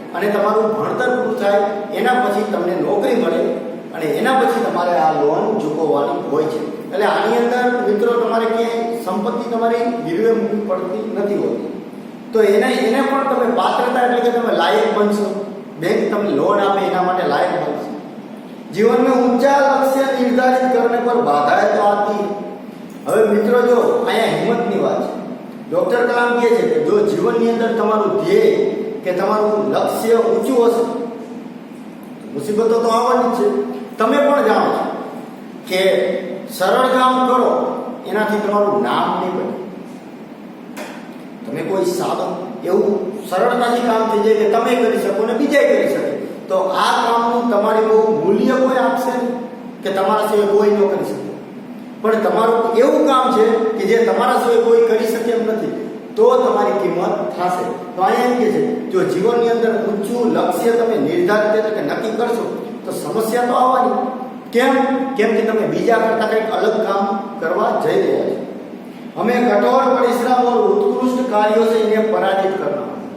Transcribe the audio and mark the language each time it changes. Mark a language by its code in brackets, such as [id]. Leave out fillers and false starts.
[gu] અને તમારું ભણતર પૂરું થાય એના પછી તમને નોકરી મળે અને એના પછી તમારે આ લોન ચૂકવવાની હોય છે. એટલે આની અંદર મિત્રો તમારે ક્યાંય સંપત્તિ તમારી ગીરવે મૂકવી પડતી નથી હોતી. તો એને પણ તમે પાત્રતા એટલે કે તમે લાયક બનશો, બેંક તમને લોન આપે એના માટે લાયક બનશો. [hi] जीवन में ऊंचा लक्ष्य निर्धारित करने पर बाधाएं तो आती. [gu] હવે મિત્રો જો અહીંયા હિંમતની વાત છે. ડોક્ટર કલામ કહે છે કે જો જીવનની અંદર તમારું ધ્યેય કે તમારું લક્ષ્ય ઊંચું હશે, મુસીબતો તો આવવાની જ છે. તમે પણ જાણો છો કે સરળ કામ કરો એનાથી તમારું નામ નહીં બને. તમે કોઈ સાદું એવું સરળતાથી કામ થઈ જાય કે તમે કરી શકો ને બીજા કરી શકે, તો તો આ કામનું તમારી બહુ મૂલ્ય કોઈ આપશે કે તમારા સિવાય કોઈ ન કરી શકે, પણ તમારું એવું કામ છે કે જે તમારા સિવાય કોઈ કરી શકે એમ નથી, તો તમારી કિંમત થશે. તો અહીંયા એમ કે છે જો જીવનની અંદર ઊંચું લક્ષ્ય તમે નિર્ધારિત એટલે કે નક્કી કરશો તો સમસ્યા તો આવવાની. કેમ કે તમે બીજા કરતા કંઈક અલગ કામ કરવા જઈ રહ્યા છો. [hi] हमें कठोर परिश्रम और उत्कृष्ट कार्यों से इन्हें पराजित करना.